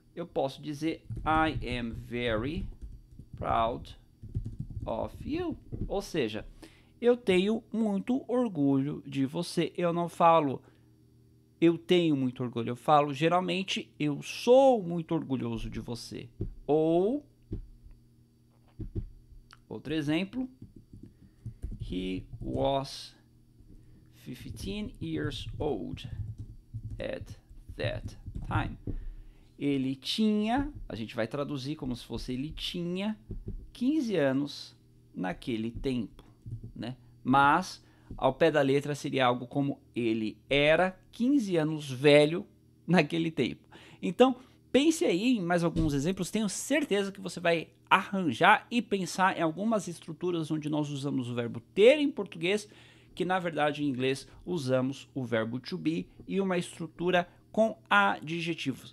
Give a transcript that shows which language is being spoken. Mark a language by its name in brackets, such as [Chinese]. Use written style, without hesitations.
[Portuguese] Eu posso dizer [English] I am very proud of you. [Portuguese] Ou seja, eu tenho muito orgulho de você. Eu não falo eu tenho muito orgulho, eu falo geralmente eu sou muito orgulhoso de você. Ou outro exemplo, [English] he was 15 years old at that time. [Portuguese] Ele tinha, a gente vai traduzir como se fosse ele tinha 15 anos naquele tempo, né? Mas ao pé da letra seria algo como ele era 15 anos velho naquele tempo. Então, pense aí em mais alguns exemplos, tenho certeza que você vai arranjar e pensar em algumas estruturas onde nós usamos o verbo ter em português, que na verdade em inglês usamos o verbo to be e uma estrutura com adjetivos.